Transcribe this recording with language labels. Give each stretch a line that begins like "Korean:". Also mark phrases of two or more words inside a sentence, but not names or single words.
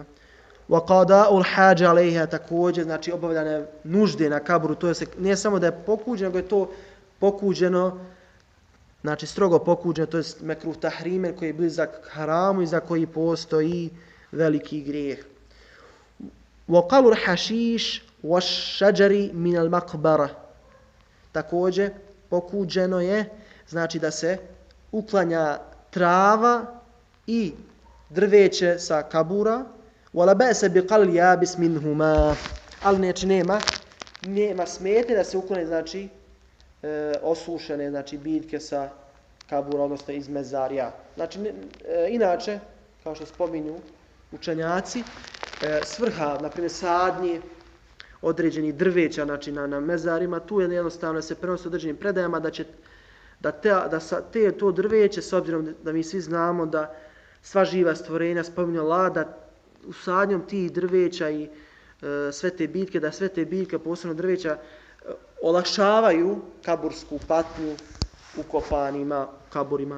Arabic: وقضاء الحاجة عليها,
Bosnian: također, znači, obavljanje nužde na kaburu, to je nije samo da je pokuđeno, nego je to pokuđeno, znači strogo pokuđeno, to je
Arabic: مكروه تحريما
Bosnian: koji je blizak haramu i za koji postoji veliki grijeh.
Arabic: وقلع الحشيش والشجر من المقبرة,
Bosnian: također pokuđeno je, znači, da se uklanja trava i drveće sa kabura.
Arabic: ولا بأس بقلع اليابس منهما,
Bosnian: ali neće nema smetnje da se uklone, znači, osušene, znači, biljke sa kabura, odnosno iz mezarija. Znači, inače, kao što spominju učenjaci, svrha, na primjer, sadnje određenih drveća, znači na mezarima, tu je jednostavno se prenosi određenim predajama da to drveće, s obzirom da mi svi znamo da sva živa stvorenja, spominje Allah, da usadnjom tih drveća i sve te biljke, posebno drveća, olakšavaju kabursku patnju ukopanima kaburima.